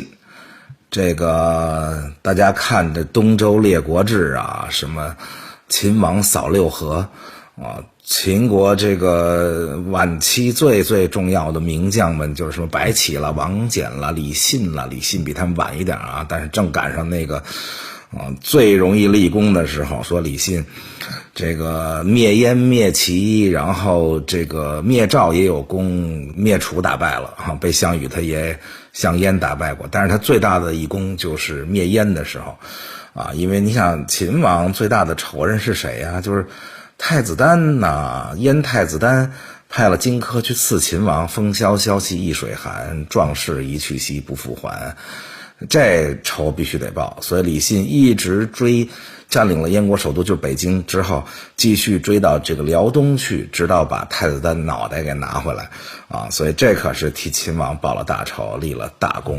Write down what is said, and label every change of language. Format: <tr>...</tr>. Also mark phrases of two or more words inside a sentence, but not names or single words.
<zh>這個大家看這東周列國志什麼秦王掃六合秦國這個晚期最重要的名將們就是什麼白起了、王翦了、李信了，李信比他們晚一點但是正趕上那個最容易立功的時候，說李信這個滅燕滅齊，然後這個滅趙也有功，滅楚打敗了被項羽他也項燕打敗過，但是他最大的一功就是滅燕的時候因為你想秦王最大的仇人是誰呀？就是太子丹燕太子丹派了荆軻去刺秦王，風蕭蕭兮易水寒，壯士一去兮不復還，這仇必須得報。所以李信一直追，佔領了燕國首都就是北京之後，繼續追到這個遼東去，直到把太子丹腦袋給拿回來所以這可是替秦王報了大仇，立了大功。</zh>